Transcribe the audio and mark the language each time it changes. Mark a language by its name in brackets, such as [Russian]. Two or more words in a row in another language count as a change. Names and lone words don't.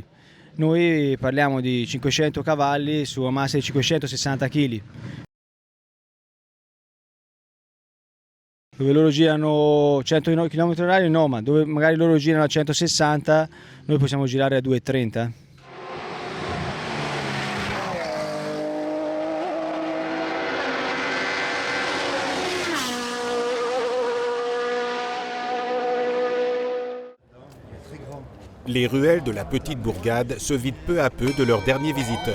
[Italian] Noi parliamo di 500 cavalli su una massa di 560 kg. Dove loro girano 100 km/h, no, ma dove magari loro girano a 160, noi possiamo girare a 230. [French] Les ruelles de la petite bourgade se vident peu à peu de leurs derniers visiteurs.